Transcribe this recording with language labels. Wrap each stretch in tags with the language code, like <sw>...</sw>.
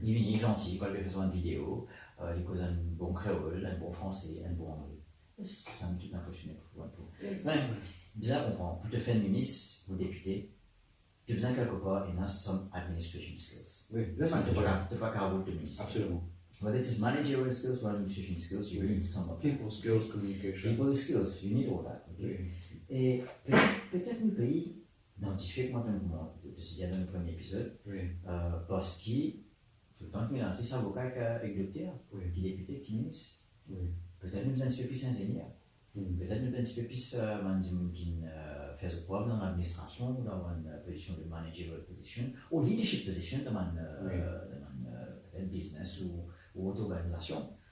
<fr>Il est gentil, quand il fait une vidéo, il cause un bon créole, un bon français, un bon anglais. C'est un petit impressionné pour ouais. Déjà, comprends, pour te faire ministre ou député, tu as besoin quelque part et</fr> <en>some administration skills.</en> <fr>Oui, Tu n'as pas qu'à avoir de ministre. Absolument.</fr> <en>Whether it's managerial skills or administration skills, you need some of that. People skills, communication. People skills, you need all that. Okay?</en> <fr>Oui. Et peut-être le pays identifié comme de ce dire dans le premier épisode, Oui. parce qu'il tout le temps qu'il a 6 avocats avec le terre, qui est député, qui est ministre. Oui. Peut-être nous un petit peu plus ingénieur. Peut-être nous un petit peu plus qui fait preuve dans l'administration, dans une position de managerial position, ou leadership position dans un business ou autre organisation.</fr>